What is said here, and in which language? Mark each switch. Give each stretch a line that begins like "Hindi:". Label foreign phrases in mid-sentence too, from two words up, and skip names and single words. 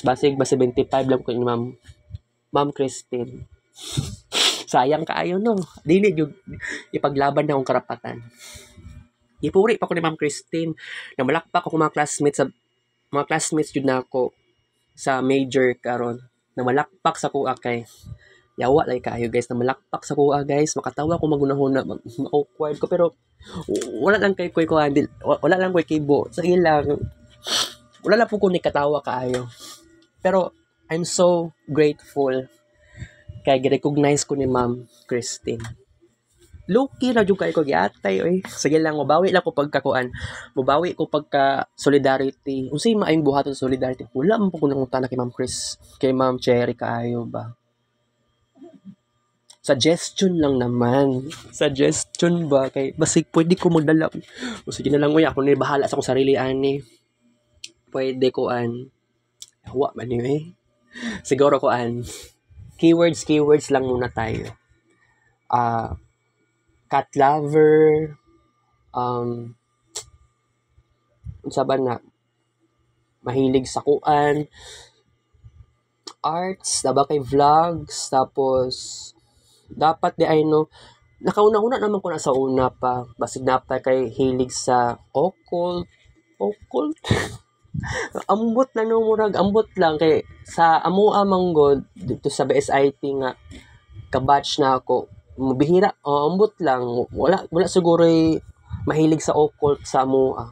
Cebuano: Basig ba 75 lang ko ni Ma'am Christine. Sayang kaayo no. Dili yung ipaglaban na akong karapatan. Ipuri pa ko ni Ma'am Christine. Namalakpak ako mga classmates yun na ako sa major karon. Namalakpak sa kuha kay yawa lay kaayo guys, namalakpak sa kuha guys. Makatawa ko magunahuna, awkward ko pero wala lang kay wala lang koy kibo. Sa ilang wala lang po ko ni katawa kaayo. Pero
English: I'm so grateful
Cebuano: kay gi-recognize ko ni Ma'am Christine. Low-key na jud kay ko giatay oy. Sige lang, mabawi lang ko pagkakuan. Mabawi ko pagka solidarity. Unsay maayong buhaton sa solidarity? Wala man po ko nangutana kay Ma'am Cherry kaayo ba.
Filipino: Suggestion lang naman.
Cebuano: Suggestion ba kay basig pwede ko magdala. O sige na lang uy, ako ni bahala sa akong sarili ani. Pwede ko wa man eh.
Filipino: Siguro ko keywords lang muna tayo.
Cebuano: Cat lover, unsa ba na? mahilig sa kuan, arts, diba kay vlogs, tapos dapat di ay no, nakauna-una naman ko na sa una pa, basig na pa kay hilig sa occult, ambot na no, murag ambot lang kay sa amoa manggod dito sa BSIT nga kabatch na ako, bihira, ambot lang, wala siguro mahilig sa occult sa amoa.